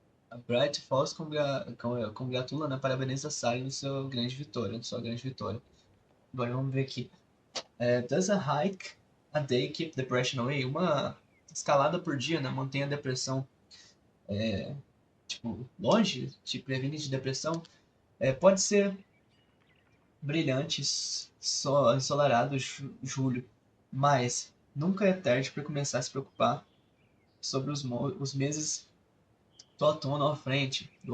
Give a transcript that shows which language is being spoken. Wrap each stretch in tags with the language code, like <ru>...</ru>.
<pt>A Bright Falls congratula, né, parabeniza a Sally no seu grande vitória, sua grande vitória. Agora vamos ver aqui.</pt> <en>Does a hike a day keep depression away?</en> <pt>Uma escalada por dia, né, mantém a depressão tipo, longe, te previne de depressão. Pode ser brilhante, ensolarado, julho, mas nunca é tarde para começar a se preocupar sobre os meses do outono à frente.</pt>